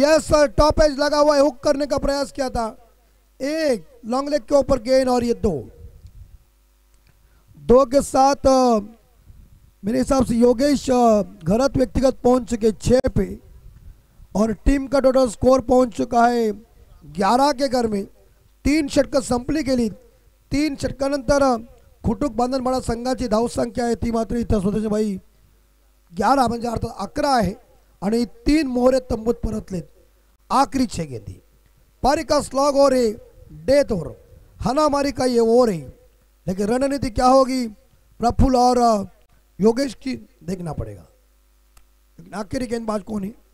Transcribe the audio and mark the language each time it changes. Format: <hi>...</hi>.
<hi>Yes sir, top edge लगा हुआ है, हुक करने का प्रयास किया था। 1 लॉन्ग लेग के ऊपर गेंद और ये 2 के साथ मेरे हिसाब से योगेश घरत व्यक्तिगत पहुंच चुके 6 पे और टीम का टोटल स्कोर पहुंच चुका है 11 के घर में।</hi> <mr>3 षटक संपली गेली। 3 षटकानंतर कुटुक बांधनवाडा संघाची धावसंख्या आहे ती मात्र इथं स्वतःचे भाई 11 म्हणजे अर्थात 11 आहे आणि 3 मोहरे तंबूत परतलेत।</mr> <hi>आखिरी 6 गेंदी पारी का स्लॉग ओवर है, डेथ ओवर, हनामारी का ये ओवर है, लेकिन रणनीति क्या होगी प्रफुल्ल और योगेश की देखना पड़ेगा। लेकिन आखिरी गेंदबाज कौन है?</hi>